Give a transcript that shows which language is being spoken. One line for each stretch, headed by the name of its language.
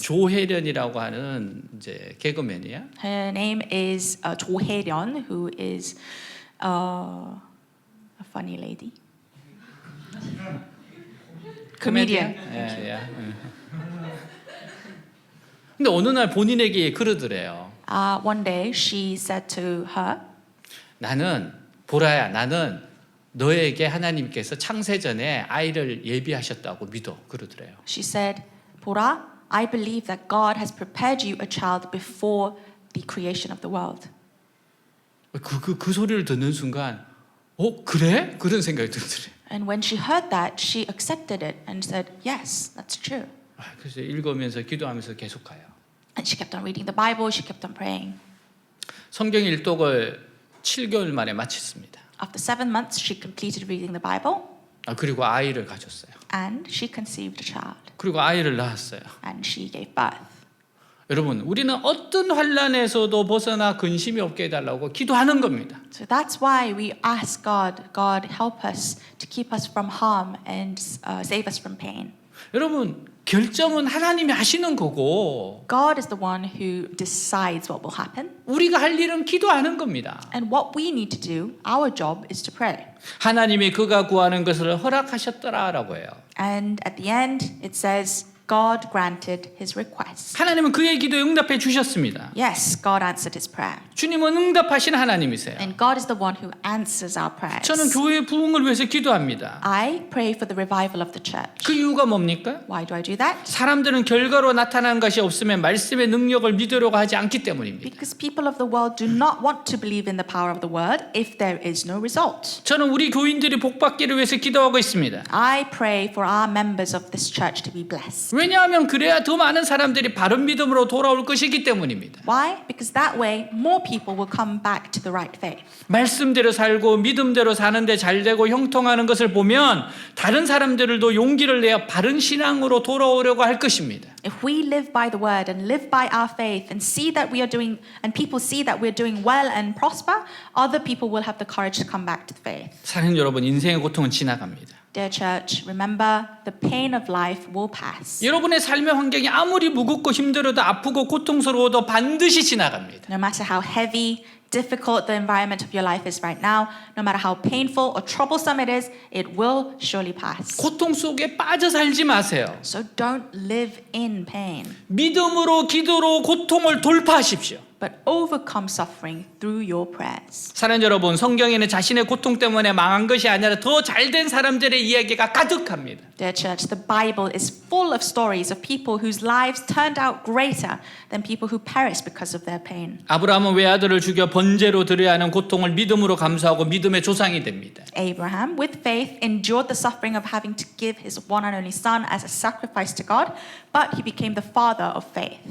Korean: 조혜련이라고 하는 이제 개그맨이야.
English: Her name is Jo Hae-ryun, who is a funny lady. Comedian.
Korean: 예. 근데 어느 날 본인에게 그러더래요.
English: One day she said to her,
Korean: 보라야, 나는 너에게 하나님께서 창세전에 아이를 예비하셨다고 믿어. 그러더래요.
English: she said, Bora, I believe that God has prepared you a child before the creation of the world.
Korean: 그 소리를 듣는 순간, 그래? 그런 생각이 들더래요.
English: And when she heard that, she accepted it and said, yes, that's true.
Korean: 그래서 읽으면서 기도하면서 계속 가요.
English: And she kept on reading the Bible, she kept on praying.
Korean: 성경 일독을 7개월 만에 마쳤습니다.
English: After 7 months, she completed reading the Bible
Korean: 그리고 아이를 가졌어요.
English: and she conceived a child
Korean: 그리고 아이를 낳았어요.
English: and she gave birth.
Korean: 여러분, 우리는 어떤 환난에서도 벗어나 근심이 없게 해달라고 기도하는 겁니다.
English: So that's why we ask God, God help us to keep us from harm and save us from pain.
Korean: 여러분, 결정은 하나님이 하시는 거고
English: God is the one who decides what will happen.
Korean: 우리가 할 일은 기도하는 겁니다.
English: And what we need to do, our job is to pray.
Korean: 하나님이 그가 구하는 것을 허락하셨더라라고 해요.
English: And at the end, it says, God granted his request.
Korean: 하나님은 그의 기도에 응답해 주셨습니다.
English: Yes, God answered his prayer.
Korean: 주님은 응답하신 하나님이세요.
English: And God is the one who answers our prayers.
Korean: 저는 교회의 부흥을 위해서 기도합니다.
English: I pray for the revival of the church.
Korean: 그 이유가 뭡니까?
English: Why do I do that?
Korean: 사람들은 결과로 나타나는 것이 없으면 말씀의 능력을 믿으려고 하지 않기 때문입니다.
English: Because people of the world do not want to believe in the power of the word if there is no result.
Korean: 저는 우리 교인들이 복받기를 위해서 기도하고 있습니다.
English: I pray for our members of this church to be blessed.
Korean: 왜냐하면 그래야 더 많은 사람들이 바른 믿음으로 돌아올 것이기 때문입니다.
English: Why? Because that way more people will come back to the right faith.
Korean: 말씀대로 살고 믿음대로 사는데 잘 되고 형통하는 것을 보면 다른 사람들도 용기를 내어 바른 신앙으로 돌아오려고 할 것입니다.
English: If we live by the word and live by our faith and see that we are doing, and people see that we're doing well and prosper, other people will have the courage to come back to the faith.
Korean: 사는 여러분, 인생의 고통은 지나갑니다.
English: Dear church, remember the pain of life will pass.
Korean: 여러분의 삶의 환경이 아무리 무겁고 힘들어도 아프고 고통스러워도 반드시 지나갑니다.
English: No matter how heavy, difficult the environment of your life is right now, no matter how painful or troublesome it is, it will surely pass.
Korean: 고통 속에 빠져 살지 마세요.
English: So don't live in pain,
Korean: 믿음으로 기도로 고통을 돌파하십시오.
English: but overcome suffering through your prayers.
Korean: 사랑하는 여러분, 성경에는 자신의 고통 때문에 망한 것이 아니라 더 잘된 사람들의 이야기가 가득합니다.
English: Dear church, the Bible is full of stories of people whose lives turned out greater than people who perished because of their pain.
Korean: 아브라함은 외아들을 죽여 번제로 드려야 하는 고통을 믿음으로 감수하고 믿음의 조상이 됩니다.
English: Abraham, with faith, endured the suffering of having to give his one and only son as a sacrifice to God, but he became the father of faith.